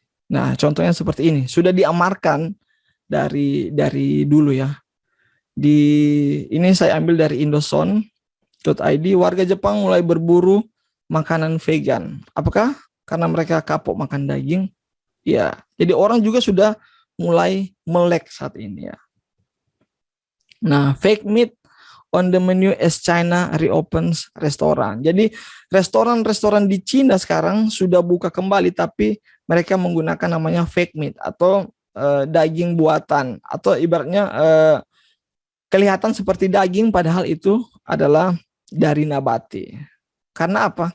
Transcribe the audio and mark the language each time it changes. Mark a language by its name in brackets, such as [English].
[Indonesian] Nah, contohnya seperti ini, sudah diamarkan dari dulu ya. Ini saya ambil dari Indoson.id, warga Jepang mulai berburu makanan vegan. Apakah karena mereka kapok makan daging? Ya, jadi orang juga sudah mulai melek saat ini ya. [English] Nah, fake meat on the menu as China reopens restoran. [Indonesian] Jadi restoran-restoran di Cina sekarang sudah buka kembali, tapi mereka menggunakan namanya fake meat atau daging buatan, atau ibaratnya kelihatan seperti daging padahal itu adalah dari nabati. Karena apa?